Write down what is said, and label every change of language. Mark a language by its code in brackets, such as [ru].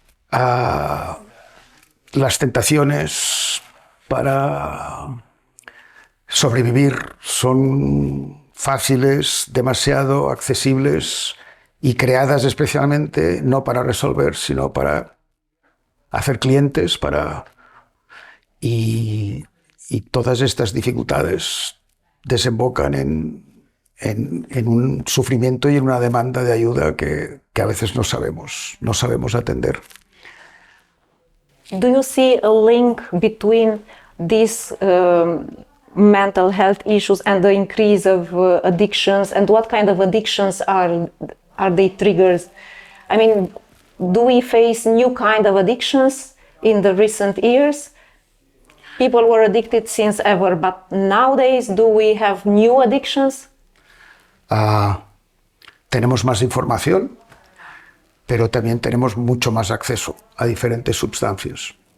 [es] Las tentaciones para sobrevivir son fáciles, demasiado accesibles y creadas especialmente no para resolver, sino para hacer clientes, y todas estas dificultades desembocan en un sufrimiento y en una demanda de ayuda que a veces no sabemos atender. [en] Do you see a link between these mental health issues and the increase of addictions, and what kind of addictions are they triggers? I mean, do we face new kind of addictions in the recent years? People were addicted since ever, but nowadays, do we have new addictions? [es] Tenemos más información, pero también tenemos mucho más acceso a diferentes sustancias.